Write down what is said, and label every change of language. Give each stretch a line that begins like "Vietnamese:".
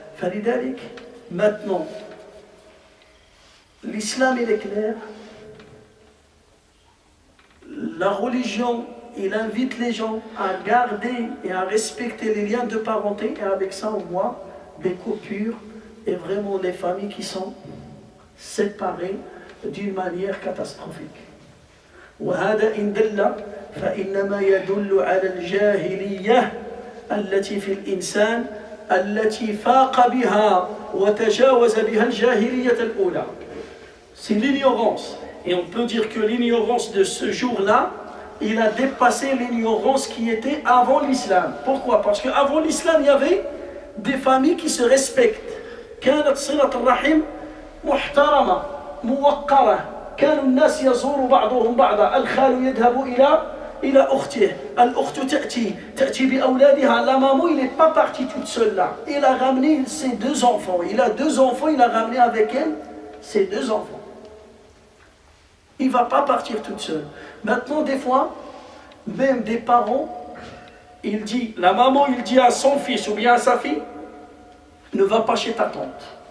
Arabic: فلذلك,
French: maintenant, l'islam il est clair, la religion il invite les gens à garder et à respecter les liens de parenté, et avec ça on voit des coupures et vraiment des familles qui sont séparées d'une manière catastrophique.
Arabic: وهذا إن دل فإنما يدل على الجاهلية التي في الإنسان التي فاق بها وتجاوز بها الجاهلية الأولى.
French: C'est l'ignorance. Et on peut dire que l'ignorance de ce jour-là, il a dépassé l'ignorance qui était avant l'islam. Pourquoi? Parce qu'avant l'islam, il y avait des familles qui se respectent.
Arabic: كانت صلة الرحم محترمة موقرة. كان الناس يزور بعضهم بعضا. الخال يذهب إلى أخته. الأخت تأتي بأولادها.
French: La maman, il n'est pas parti toute seule là. Il a ramené ses 2 enfants. Il a 2 enfants, il a ramené avec elle ses 2 enfants. Il ne va pas partir toute seule. Maintenant, des fois, même des parents, la maman, il dit à son fils ou bien à sa fille, ne va pas chez ta tante.